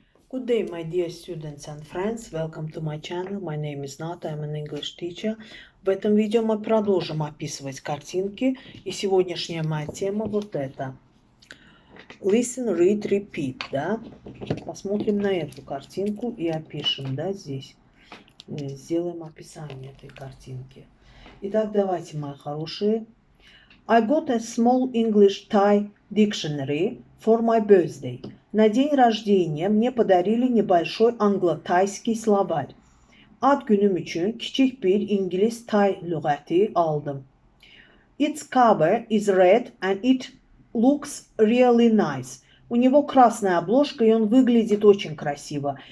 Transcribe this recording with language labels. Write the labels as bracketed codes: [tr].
[en] Good day, my dear students and friends. Welcome to my channel. My name is Nata, I'm an English teacher. [ru] В этом видео мы продолжим описывать картинки. И сегодняшняя моя тема вот эта. [en] Listen, read, repeat, да? [ru] Посмотрим на эту картинку и опишем, да, здесь. Сделаем описание этой картинки. Итак, давайте, мои хорошие. [en] I got a small English Thai dictionary for my birthday. [ru] На день рождения мне подарили небольшой англо-тайский словарь. [az] Ad günüm üçün kiçik bir İngiliz Tay lüğəti aldım. [en] Its cover is red and it looks really nice. [ru] У него красная обложка и он выглядит очень красиво.